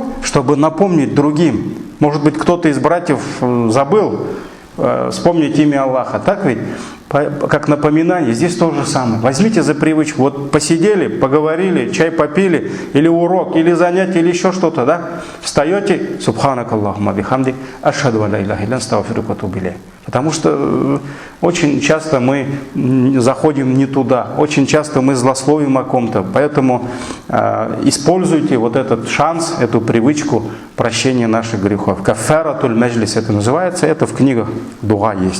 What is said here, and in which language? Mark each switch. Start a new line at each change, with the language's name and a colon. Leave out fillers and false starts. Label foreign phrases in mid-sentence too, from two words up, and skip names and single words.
Russian: Чтобы напомнить другим. Может быть, кто-то из братьев забыл вспомнить имя Аллаха, так ведь? как напоминание, здесь то же самое. Возьмите за привычку, вот посидели, поговорили, чай попили, или урок, или занятие, или еще что-то, да? Встаете,
Arabic: سبحانك اللهم بحمدك، أشهد لا إله إلا أنت أستغفرك وأتوب إليك.
Russian: Потому что очень часто мы заходим не туда, очень часто мы злословим о ком-то. Поэтому используйте вот этот шанс, эту привычку прощения наших грехов.
Arabic: كفارة المجلس
Russian: это называется, это в книгах дуа есть.